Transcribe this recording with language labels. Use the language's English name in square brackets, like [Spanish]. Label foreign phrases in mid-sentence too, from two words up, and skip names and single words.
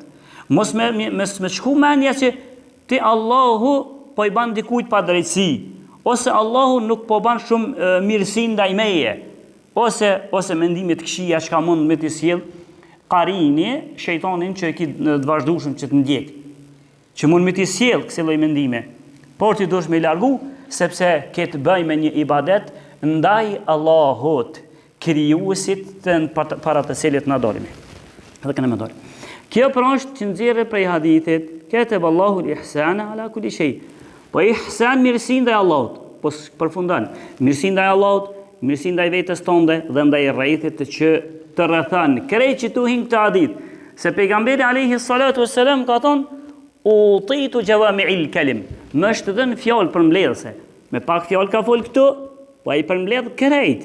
[Albanian] Mos me shku mendja që ti Allahu po i banë dikujt pa drejtësi, ose Allahu nuk po banë shumë mirësi ndaj meje, ose mendimit këshia që ka mund me të sjell qarini, shejtanin që e ki të vazhdueshëm që të ndjek, që mund me të sjell kësaj lloj mendime, por ti duhesh me largu sepse ke të bëj me një ibadet ndaj Allahut, krijuesit para të cilit na dolimi. Edhe këne me doli. Kjo pra është që nxjerrë prej hadithit, [Arabic] كتب الله الإحسان على كل شيء. [Albanian] Po ihsan mirësi ndaj Allahut, po përfundon. Mirësi ndaj Allahut, mirësi ndaj vetes tënde dhe ndaj rrethit që të rrethon. Krejt që tu hin këtë hadith, Se pejgamberi [Arabic] عليه الصلاة والسلام [Albanian] ka thonë, [Arabic] أوتيت جوامع الكلم. [Albanian] Më është dhënë fjalë përmbledhëse. Me pak fjalë ka fol këtu, po ai përmbledh krejt.